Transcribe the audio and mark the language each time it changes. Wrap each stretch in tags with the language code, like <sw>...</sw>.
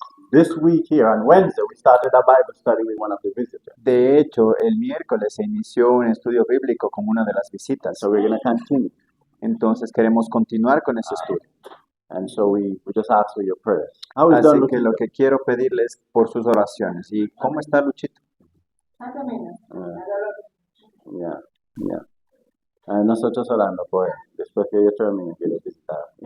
<en>This week here on Wednesday, we started a Bible study with one of the visitors.</en> <es>De hecho, el miércoles se inició un estudio bíblico con una de las visitas.</es> <en>So we're going to continue.</en> <es>Entonces queremos continuar con ese estudio.</es> <en>And so we just ask for your prayers. How is Don</en> <es>Así</es> <en>looking?</en> <es>que lo que quiero pedirles por sus oraciones. ¿Y cómo está Luchito? Yeah. Nosotros orando por él. Después que yo termine, quiero visitar.</es>